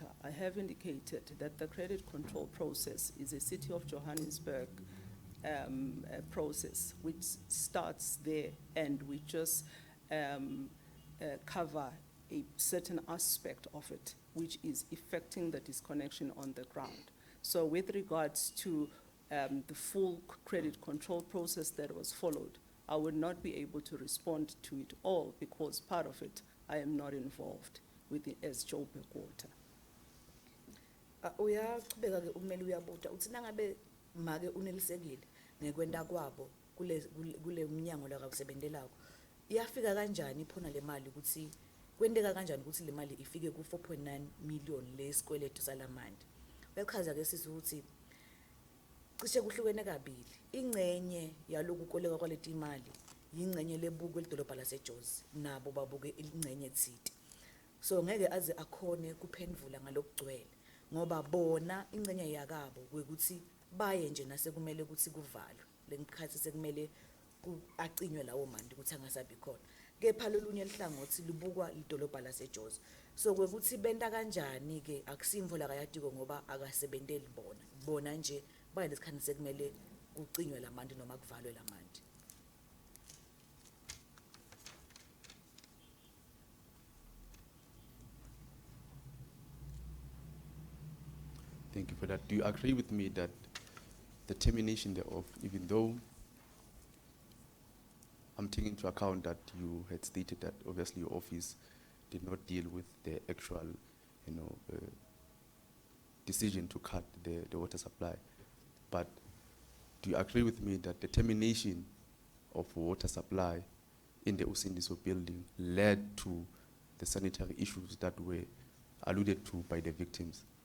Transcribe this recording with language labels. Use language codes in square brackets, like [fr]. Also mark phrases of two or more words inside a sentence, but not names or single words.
[en] I have indicated that the credit control process is a City of Johannesburg process, which starts there, and we just cover a certain aspect of it, which is effecting the disconnection on the ground. So with regards to the full credit control process that was followed, I would not be able to respond to it all because part of it I am not involved with it as Joburg Water. [ss] Uyachubeka ke umeli uyabuta uthi nangabe make unelisekile ngekwenda kwabo kule mnyango la kawusebendelako iyafika kanjani iphona le mali ukuthi kwenteka kanjani ukuthi le mali ifike ku 4.9 million lesikweletu salamande uyachaza ke sisi ukuthi cishe kuhlukene kabili ingcenye yaloku koleka kwaleti imali ingcenye lebukwe lidolobha laseJozi nabo babuke ingcenye thiti so ngeke aze akhone kuphendvula ngalokugcwele ngoba bona ingcenye yakabo kwekuthi baye nje nasekumele ukuthi kuvalwe lenkhathi sekumele acinywe lawo mandi ukuthi angasabi khona kepha lolunye lihlangothi libukwa lidolobha laseJozi so kwekuthi benta kanjani ke akusimvo la kayatiko ngoba akasebenteli bona nje baye lesikhathi sekumele kucinywe lamandi noma kuvalwe lamandi. [en] Thank you for that. Do you agree with me that the termination thereof, even though I'm taking into account that you had stated that obviously your office did not deal with the actual, decision to cut the water supply, but do you agree with me that the termination of water supply in the Usindiso building led to the sanitary issues that were alluded to by the victims?